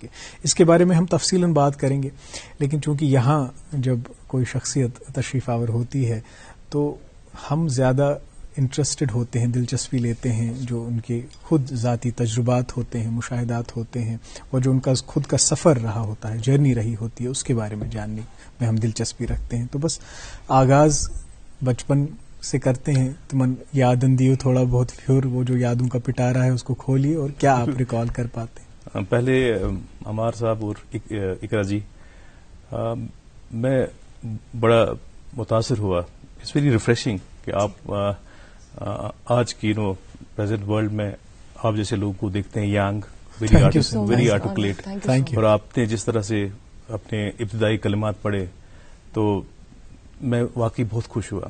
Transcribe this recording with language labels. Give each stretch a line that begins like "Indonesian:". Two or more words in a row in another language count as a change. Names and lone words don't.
Urdu: اس کے بارے میں ہم تفصیلاً بات کریں گے. لیکن چونکہ یہاں جب کوئی شخصیت تشریف آور ہوتی ہے تو ہم زیادہ انٹرسٹڈ ہوتے ہیں، دلچسپی لیتے ہیں جو ان کے خود ذاتی تجربات ہوتے ہیں، مشاہدات ہوتے ہیں، اور جو ان کا خود کا سفر رہا ہوتا ہے، جرنی رہی ہوتی ہے، اس کے بارے میں جاننے میں ہم دلچسپی رکھتے ہیں. تو بس آغاز بچپن سے کرتے ہیں.
Kashmiri: تمن یادن دیو
Urdu: تھوڑا بہت، پھر وہ جو یادوں کا پٹارا ہے اس کو کھولیے، اور کیا آپ ریکال کر پاتے ہیں؟ پہلے عمار صاحب اور اقرا جی، میں بڑا متاثر ہوا.
English: it's very refreshing
Urdu: کہ آپ آج کی
English: present world
Urdu: میں آپ جیسے لوگوں کو دیکھتے ہیں، ینگ،
English: very articulate,
Urdu: اور آپ نے جس طرح سے اپنے ابتدائی کلمات پڑھے تو میں واقعی بہت خوش ہوا.